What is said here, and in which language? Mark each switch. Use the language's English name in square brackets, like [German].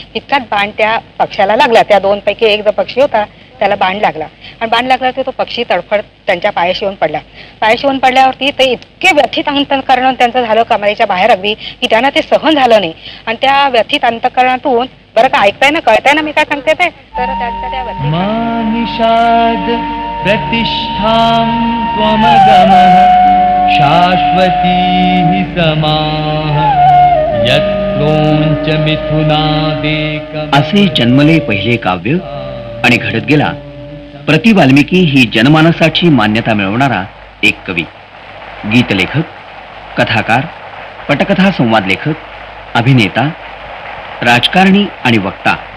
[Marathi] इतक्यात बाण त्या पक्षाला लागला. त्या 2 पैकी एक जो पक्षी होता त्याला बाण लागला आणि बाण लागला तो पक्षी तडफड त्यांच्या पायाशी येऊन पडला. पडल्यावरती ते इतके व्यथित अंतःकरण त्यांचं झालं कमरेच्या बाहेर अगदी की त्यांना ते सहन झालं नाही. आणि त्या व्यथित अंतःकरणातून, बरं का ऐकताय ना, कळताय ना मी काय सांगते ते? तर त्यांच्या त्या [Sanskrit] मानिषाद प्रतिष्ठां त्वमगमः शाश्वती समाः यत्रोंच मिथुनादेकम्. [Marathi] असे जन्मले पहिले काव्य आणि घडत गेला प्रति वाल्मिकी ही जनमानसाची मान्यता मिळवणारा एक कवी, गीतलेखक, कथाकार, पटकथा संवाद लेखक, अभिनेता, राजकारणी आणि वक्ता.